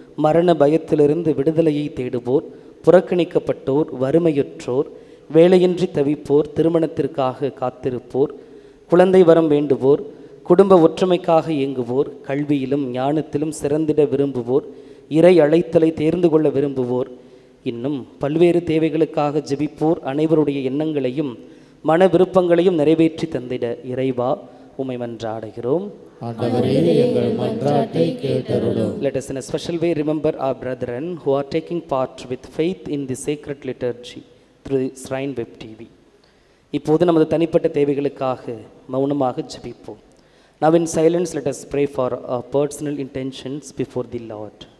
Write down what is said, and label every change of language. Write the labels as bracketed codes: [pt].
[ta] மரண பயத்திலிருந்து விடுதலையை தேடுவோர், புறக்கணிக்கப்பட்டோர், வறுமையுற்றோர், வேலையின்றி தவிப்போர், திருமணத்திற்காக காத்திருப்போர், குழந்தை வரம் வேண்டுவோர், குடும்ப ஒற்றுமைக்காக இயங்குவோர், கல்வியிலும் ஞானத்திலும் சிறந்திட விரும்புவோர், இறை அழைத்தலை தேர்ந்து கொள்ள விரும்புவோர், இன்னும் பல்வேறு தேவைகளுக்காக ஜெபிப்போர் அனைவருடைய எண்ணங்களையும் மன விருப்பங்களையும் நிறைவேற்றி தந்திட இறைவா உம்மை மன்றாடுகிறோம். [en] Let us in a special way remember our brethren who are taking part with faith in the sacred liturgy through Shrine Web TV. [ta] இப்போது நமது தனிப்பட்ட தேவைகளுக்காக மௌனமாக ஜெபிப்போம். [en] Now in silence let us pray for our personal intentions before the Lord.